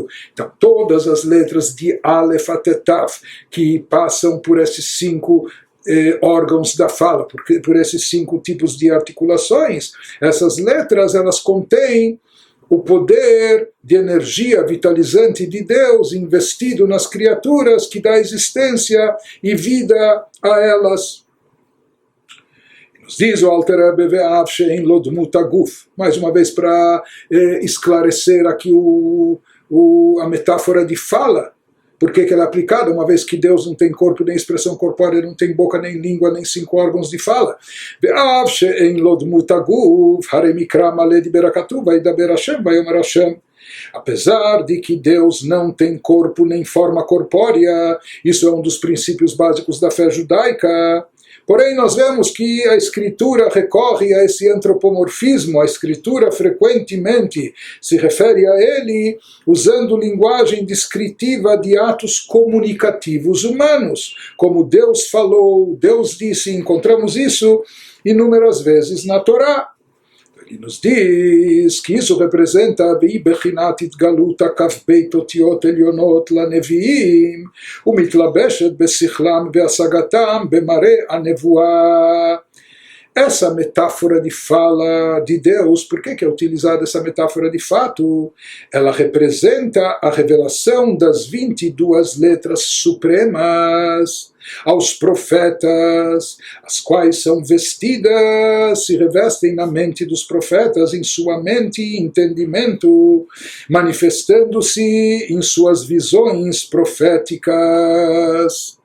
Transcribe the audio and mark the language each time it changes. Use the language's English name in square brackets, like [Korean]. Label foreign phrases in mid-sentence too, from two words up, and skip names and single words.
[Portuguese] Então todas as letras de Aleph até Tav, que passam por esses 5 órgãos da fala, por esses 5 tipos de articulações, essas letras, elas contêm o poder de energia vitalizante de Deus investido nas criaturas, que dá existência e vida a elas. Nos diz o Alter Rebbe, [Hebrew] ואף שאין לו דמות הגוף, [Portuguese] mais uma vez para esclarecer aqui a metáfora de fala. Por que ela é aplicada? Uma vez que Deus não tem corpo nem expressão corpórea, não tem boca nem língua, nem 5 órgãos de fala. [Hebrew] ואף שאין לו דמות הגוף, הרי מקרא מלא דיבר הכתוב, וידבר השם, ויאמר השם. [Portuguese] Apesar de que Deus não tem corpo nem forma corpórea, isso é um dos princípios básicos da fé judaica. Porém, nós vemos que a Escritura recorre a esse antropomorfismo. A Escritura frequentemente se refere a ele usando linguagem descritiva de atos comunicativos humanos. Como Deus falou, Deus disse, encontramos isso inúmeras vezes na Torá. Ele nos diz que isso representa [Hebrew] והיא בחינת התגלות כ ב אותיות עליונות לנביאים ומתלבשת בשכלם והשגתם במראה הנבואה. [Portuguese] Essa metáfora de fala de Deus, por que é utilizada essa metáfora de fato? Ela representa a revelação das 22 letras supremas aos profetas, as quais são vestidas, se revestem na mente dos profetas, em sua mente e entendimento, manifestando-se em suas visões proféticas.